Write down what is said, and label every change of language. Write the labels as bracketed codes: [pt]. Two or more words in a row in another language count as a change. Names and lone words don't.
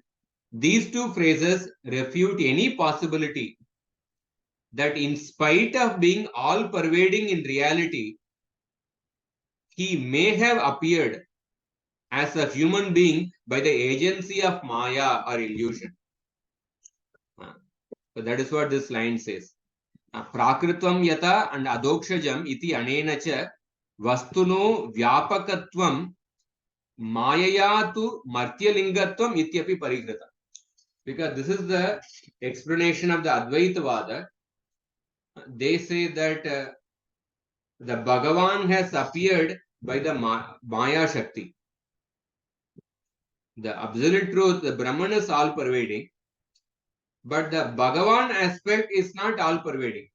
[en] These two phrases refute any possibility that in spite of being all-pervading in reality, he may have appeared as a human being by the agency of Maya or illusion. So that is what this line says. [sa] प्रकृत्वम् यत and अधोक्षजम् इति अनेन च वस्तुनो व्यापकत्वम् मायायतु मर्त्यलिङ्गत्वम् इत्यपि परिग्रत. [en] Because this is the explanation of the Advaitavada. They say that the Bhagavan has appeared by the Maya Shakti. The absolute truth, the Brahman is all-pervading, but the Bhagavan aspect is not all-pervading.